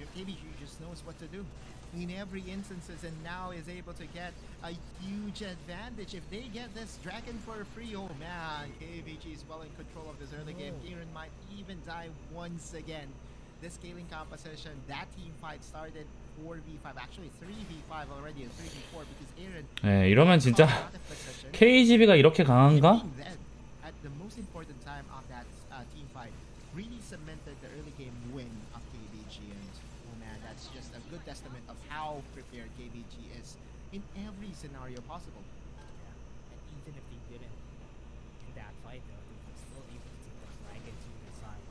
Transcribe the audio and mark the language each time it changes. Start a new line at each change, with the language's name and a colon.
English: KBG just knows what to do in every instances, and now is able to get a huge advantage. If they get this dragon for free, oh man, KBG is well in control of this early game. Aaron might even die once again. This scaling composition, that team fight started 4v5, actually 3v5 already, and 3v4 because Aaron.
Korean: 네, 이러면 진짜 KGB가 이렇게 강한가?
English: At the most important time of that team fight, really cemented the early game win of KBG, and oh man, that's just a good testament of how prepared KBG is in every scenario possible. And even if they didn't in that fight, though, they were still able to take the dragon to their side.